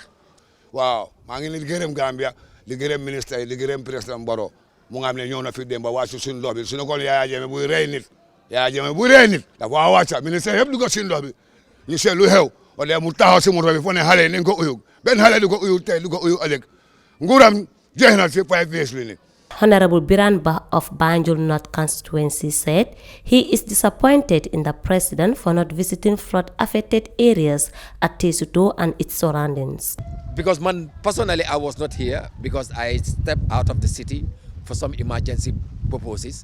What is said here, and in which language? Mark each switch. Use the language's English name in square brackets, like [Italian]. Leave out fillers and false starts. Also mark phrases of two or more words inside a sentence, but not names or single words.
[Wolof] waaw maa ngi leen di gërëm Gambia di gërëm ministre yi di gërëm président Barrow mu nga xam ne ñëw na fi démb ba wàcc suñu ndox bi su ne ko Yaya Jammeh buy rey nit dafa wàcc ministre yëpp dugg si ndox bi ñu seet lu xew wala mu taxaw si moto bi fo ne xale yi nañ ko uyu benn xale du ko uyu tey du ko uyu ëllëg nguuram jeex na si 5 years li ni. [English] Honorable Biran Bah of Banjul North constituency said he is disappointed in the president for not visiting flood-affected areas at Tesito and its surroundings. Because personally, I was not here because I stepped out of the city for some emergency purposes.